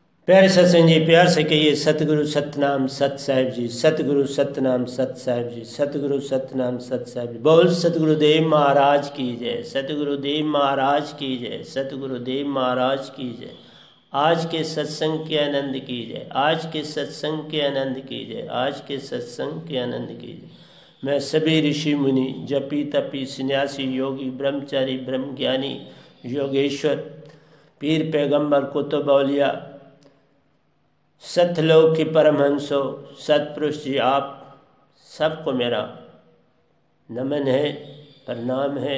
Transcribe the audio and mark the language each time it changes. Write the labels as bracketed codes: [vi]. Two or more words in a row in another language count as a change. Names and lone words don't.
[hi] प्यारे सत्संग जी, प्यार से कहिए सतगुरु सतनाम सत साहिब जी, सतगुरु सतनाम सत साहिब जी, सतगुरु सतनाम सत साहिब जी। बोल सतगुरुदेव महाराज की जय, सतगुरुदेव महाराज की जय, सतगुरुदेव महाराज की जय। आज के सत्संग के आनंद की जय, आज के सत्संग के आनंद की जय, आज के सत्संग के आनंद की जय। मैं सभी ऋषि मुनि, जपी तपी, सन्यासी, योगी, ब्रह्मचारी, ब्रह्म ज्ञानी, योगेश्वर, पीर, पैगंबर, कुतुब, औलिया, सतलोक की परमहंसो, सतपुरुष जी, आप सबको मेरा नमन है, प्रणाम है।